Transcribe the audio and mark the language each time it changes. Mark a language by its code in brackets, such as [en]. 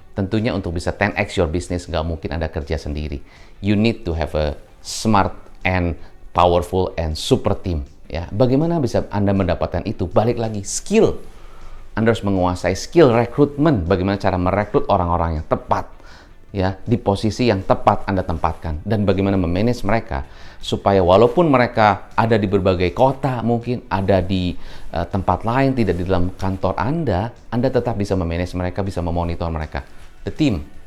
[id] Tentunya untuk bisa [en] 10x your business, [id] nggak mungkin Anda kerja sendiri. [en] You need to have a smart and powerful and super team. [id] Ya, bagaimana bisa Anda mendapatkan itu? Balik lagi, skill. Anda harus menguasai skill rekrutmen, bagaimana cara merekrut orang-orang yang tepat, ya, di posisi yang tepat Anda tempatkan, dan bagaimana memanage mereka supaya walaupun mereka ada di berbagai kota, mungkin ada di tempat lain, tidak di dalam kantor Anda tetap bisa memanage mereka, bisa memonitor mereka. [en] The team.